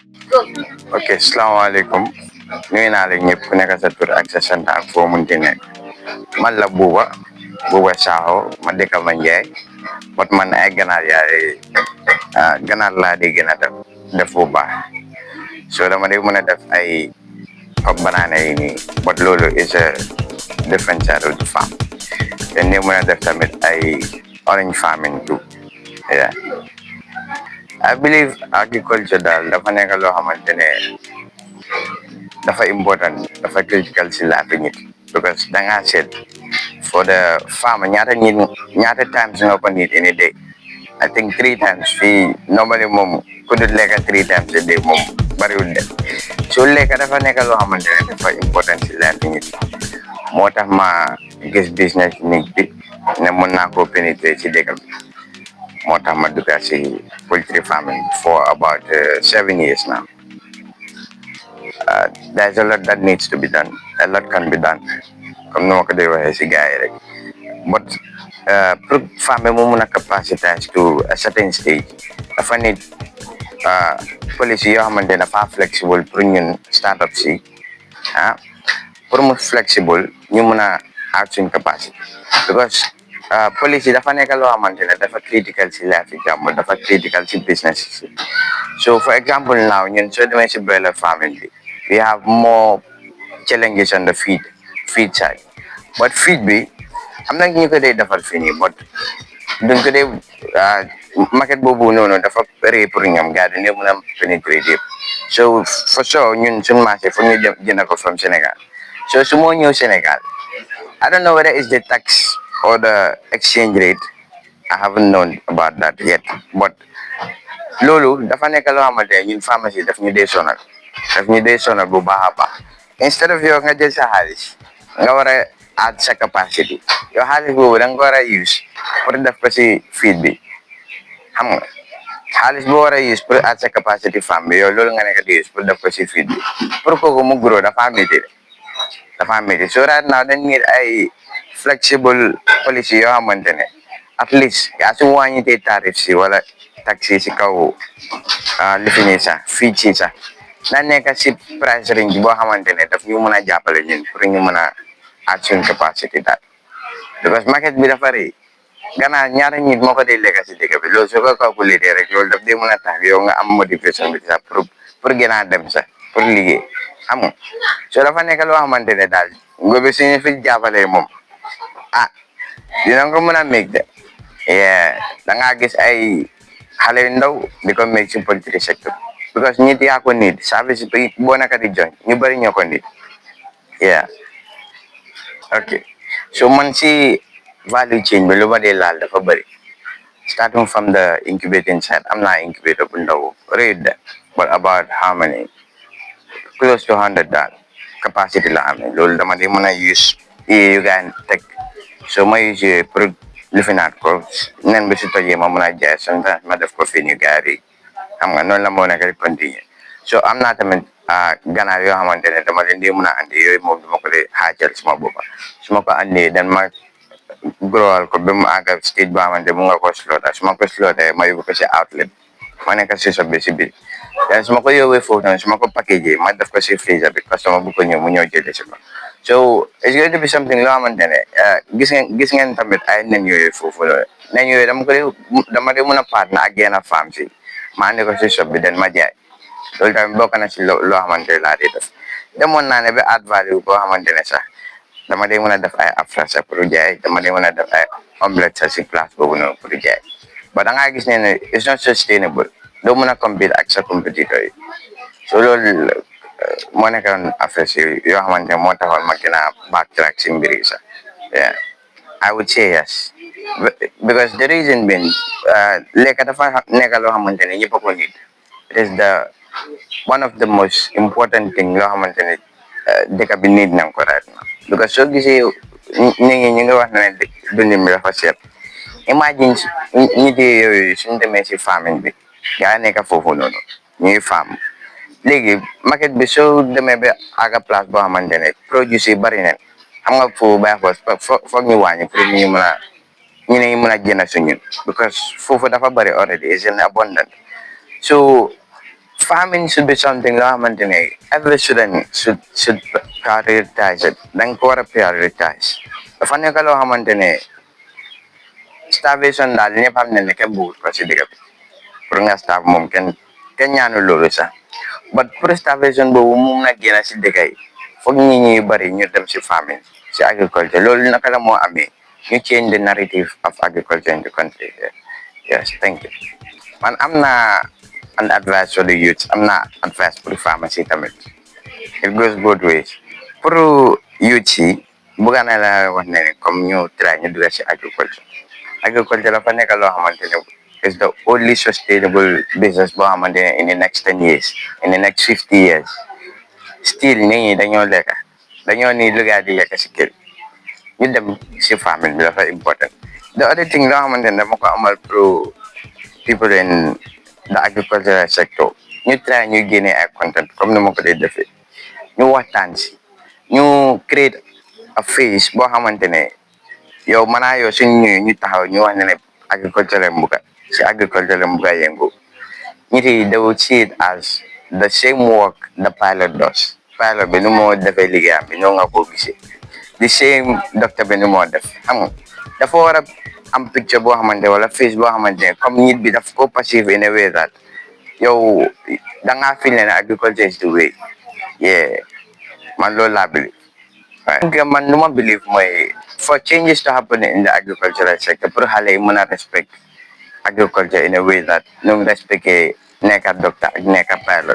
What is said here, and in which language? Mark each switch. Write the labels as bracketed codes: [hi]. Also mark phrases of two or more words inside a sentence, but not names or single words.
[wo] Ok, salaamaaleykum nuyu naa leen ñëpp ku nekk sa tur ak sa sant ak foo munti nekk man la Buuba Sakho ma dëkk ma Njaay bot man ay ganaar yaay ganaar laa di gën a def bu baax so dama di mën a def ay xob banaana yi nii bot loolu [en] is a different side of the farm [wo] te ni mën a def tamit ay [en] orange farming too. Yeah. I believe agriculture [wo] daal dafa nekk loo xamante ne dafa important dafa critical si life nit because dangaa seet [en] for the farmer [wo] ñaata times nga ko [en] need in a day. I think 3 times [wo] fii normally moom ku dul lekka [en] 3 times a day [wo] moom bariwul de so lekka dafa nekk loo xamante ne dafa important si life nit moo tax ma gis business nit bi ne mën naa koo pénétrer si dëkk bi moo tax ma dugga si [en] poultry farming for about 7 years now. There's a lot that needs to be done. A lot can be done. [wo] Comme no ko day waxee si gars yi rek. But pour farmer mo muna [en] capacitize to a certain stage, [wo] dafa [en] need policy [wo] yoo xamante ne dafa flexible pour ñun startup si pour mu flexible ñu mun a add suñ capacity because policy dafa nekk loo xamante ne dafa critical si life jàmm dafa critical si business si so [en] for example now [wo] ñun soo demee si [en] broiler farming [wo] bi [en] we have more challenges on the feed side but feed [wo] bi am na ñu ko dee defal fii nii but duñ ko dee market boobu noonu dafa rëy pour ñoom gars dañoo mën a pénétrer yëpp so [en] for sure [wo] ñun suñ marché fu ñu jënd ko from Sénégal so su moo ñëw Sénégal [en] I don't know whether it's the tax or the exchange rate. I haven't known about that yet but [wo] loolu dafa nekk loo xamante ne ñun pharmacie daf ñu dee sonal bu baax a baax instead of yow nga jël sa xaalis nga war a add sa capacity yow xaalis boobu da nga ko war a use pour def ko si feed bi xam nga xaalis boo war a use pour add sa capacity farm bi yow loolu nga nekk di use pour def ko si feed bi pour kooku mu grow dafa métti so [en] right now [wo] dañ need ay [en] flexible policy [wo] yoo xamante ne [en] at least [wo] yaa su wàññitee tarif si wala taxi si kaw lifini sax feed si sax na nekk si [en] price range [wo] boo xamante ne daf ñu mën a jàppale ñun pour ñu mën a add suñ capacity daal because market bi dafa rëy gannaaw ñaata nit moo ko dee lekk si dëkk bi loolu soo ko calculé rek loolu daf dee mën a tax yow nga am motivation bi sax pour gën a dem sax pour liggéey xam nga soo dafa nekk loo xamante ne daal ngobi suñu fi jàppalee moom dina ko mën a méeg de da ngaa gis ay xale yu ndaw di ko méeg si poultry sector because nit yaa ko nit service bi boo naka di joñ ñu bëri ñoo ko nit ok so man si [en] value chain [wo] bi lu ma dee laal dafa bëri [en] starting from the incubating side [wo] am naa incubator bu ndaw rëyut de [en] but about how many close to 100 [wo] daal capacity la amee loolu dama di mën a use yu gaan teg so ma use pour lifinaat ko nen bi si tojee ma mën a jaay sometimes ma def ko fii ñu gaar yi xam nga noonu la moo nekk di continuer so am naa tamit ganaar yoo xamante ne dama leen di mën a andi yooyu moom dama ko dee xaajal suma boppa su ma ko andee dan ma growal ko ba mu àgg stage boo xamante mu nga ko slaughter su ma ko slaughter ma yóbbu ko si outlet ma nekk si sob bi si biir dan su ma ko yóbbee foofu tamit su ma ko packagé ma def ko si freezer bi customer bu ko ñëw mu ñëw jëlee si ko [en] so it's going to be something [wo] loo xamante ne gis ngeen tamit ay nen yooyu foofu loolu nen yooyu dama de mën a partner ak yenn farm si ma andi ko si sob bi den ma jaay loolu tamit bokk na si loo xamante ne laa di def demoon naa ne ba [en] add value [wo] boo xamante ne sax dama dee mën a def ay afra sax pour jaay dama dee mën a def ay omelette sax si place boobu noonu pour jaay ba da ngaa gis ne [en] it's not sustainable [wo] doo mën a compete ak sa compétiteur yi so loolu moo nekkoon affaire si yoo xamante ne moo taxoon ma gën a backtrack si mbir yi sax [en] I would say yes because the reason being [wo] lekk dafa nekk loo xamante ne ñëpp a ko need [en] it is the one of the most important thing [wo] loo xamante ne dëkk bi need nañ ko right [en] now because [wo] soo gisee nit ñi ñu ngi wax ne dundin bi dafa seet imagine nit yooyu suñu demee si farming bi yaa nekk foofu noonu ñuy farm léegi market bi soo demee ba àgga place boo xamante ne produce yi bari neen xam nga foofu bàyyi foog ñu wàññi pour ñu mën a jënd suñu because foofu dafa bari [en] already is in abundant so Farming should be something [wo] loo xamante ne [en] every student should prioritize it. [wo] Dañ ko war a prioritize. Dafa nekk loo xamante ne starvation daal ñëpp xam nañ ne kenn bëggut ko si digga bi pour nga starve moom kenn ñaanu loolu sax but pour starvation boobu moom na génn si dëkk yi foog ñi ñuy bari ñu dem si farming si agriculture loolu naka la moo amee ñu [en] change the narrative of agriculture in the country. Yes, thank you. [wo] Man am na [en] an advice for the youth. I'm not advice for the pharmacy tamit. It goes both ways. [wo] Pour youth yi bëgg na la wax ne comme ñu try ñu dugg si agriculture. [en] Agriculture [wo] dafa nekk loo xamante ne [en] is the only sustainable business [wo] boo xamante ne [en] in the next 10 years, in the next 50 years. [wo] Still nit ñi dañoo lekk dañoo ni liggéey di lekk si kër ñu dem si farming bi dafa important. [en] The other thing [wo] loo xamante ne dama ko amal [en] pro people in the agricultural sector [wo] ñu try ñu génne ay content comme ni ma ko dee defee ñu waxtaan si ñu [en] create a phase [wo] boo xamante ne yow manaa yow suñ ñëwee ñu taxaw ñu wax ne agriculture lañ bugga si agriculture lañ bugga yëngu nit yi [en] they will see it as the same work the pilot does. [wo] Pilot bi nu moo defee liggéeyam bi ñoo nga ko gisee [en] the same doctor [wo] bi nu moo def xam nga dafa war a am picture boo xamante wala face boo xamante ne comme nit bi daf ko passive [en] in a way that [wo] yow da ngaa feel ne [en] agriculture is the way. Yeah, [wo] man loolu laa believe. Right. Man lu ma [en] believe mooy for changes to happen in the agricultural sector [wo] pour xale yi mën a [en] respect agriculture in a way that [wo] ñu respecté nekk [en] doctor [wo] ak nekk [en] pilot.